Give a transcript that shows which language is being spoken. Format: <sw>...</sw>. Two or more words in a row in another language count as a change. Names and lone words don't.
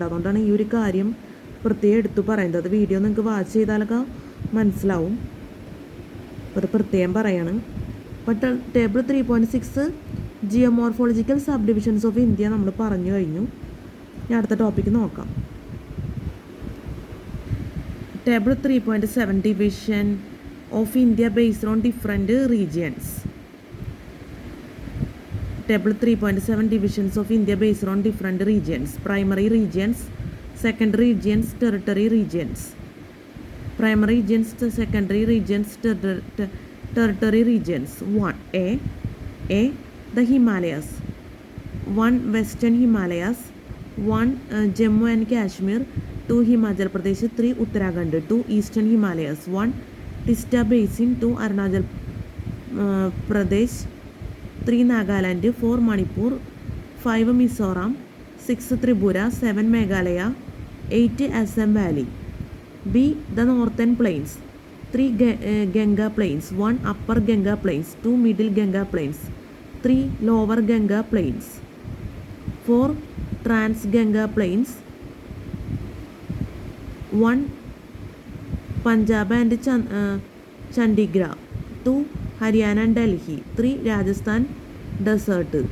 <ml>അതുകൊണ്ടാണ് ഈ ഒരു കാര്യം പ്രത്യേകം എടുത്തു പറയുന്നത്. വീഡിയോ നിങ്ങൾക്ക് വാച്ച് ചെയ്താലൊക്കെ മനസ്സിലാവും. അപ്പോൾ അത് പ്രത്യേകം പറയാണ്. അപ്പോൾ</ml> <en>Table 3.6 geomorphological sub divisions of India</en> <ml>നമ്മൾ പറഞ്ഞു കഴിഞ്ഞു. ഞാൻ അടുത്ത ടോപ്പിക്ക് നോക്കാം.</ml> <en>Table 3.7 division of India based on different regions. Table 3.7 divisions of India based on different regions. Primary regions, secondary regions, territory regions. Primary regions, secondary regions, territory regions. 1. A. The Himalayas. 1. Western Himalayas. 1. Jammu and Kashmir. 2. Himachal Pradesh. 3. Uttarakhand. 2. Eastern Himalayas. 1. Tista Basin. 2. Pradesh, 3 Nagaland, 4 Manipur, 5 Mizoram, 6 Tripura, 7 Meghalaya, 8 Assam Valley. B. The Northern Plains, 3 Ganga Plains, 1 Upper Ganga Plains, 2 Middle Ganga Plains, 3 Lower Ganga Plains, 4 Trans Ganga Plains, 1 Punjab and Chandigarh, 2 Haryana and Delhi, 3 Rajasthan Desert.</en>